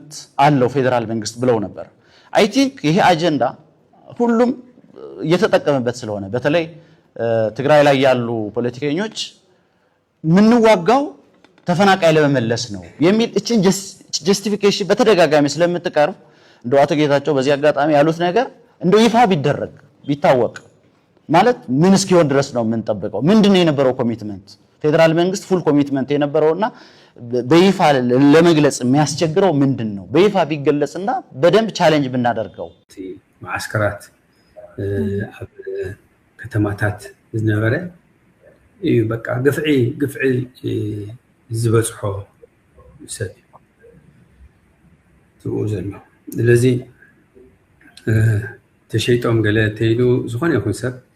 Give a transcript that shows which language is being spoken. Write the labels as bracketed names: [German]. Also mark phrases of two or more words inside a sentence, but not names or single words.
[Amharic] አለው ፌደራል መንግስት ብለው ነበር። [English] I think [Amharic] ይሄ አጀንዳ ሁሉም እየተጠቀመበት ስለሆነ በተለይ ትግራይ ላይ ያሉ ፖለቲከኞች ምንዋጋው ተፈናቃይ ለመመለስ ነው የሚል እቺን ጀስቲፊኬሽን በተደጋጋሚ ስለምትቀርብ እንደው አቶ ጌታቸው በዚህ አጋጣሚ ያሉት ነገር እንደው ይፋ ቢደረግ ቢታወቅ ማለት ምን እስኪሆን ድረስ ነው የምንጠብቀው? ምንድነው የነበረው ኮሚትመንት? ፌደራል መንግስት [English] full commitment [Amharic] የነበረውና በይፋ ለመግለጽ የሚያስቸግረው ምንድነው? በይፋ ቢገለጽና በደንብ ቻሌንጅ ብናደርገው [Tigrinya] ማዕስከራት ኣብ ከተማታት ዝነበረ እዩ በቃ ግፍዒ ዝበፅሖ ሰብ ትኡ ዘሎ ስለዚ ተሸይጦም ገለ ተይሉ ዝኾነ ይኹን ሰብ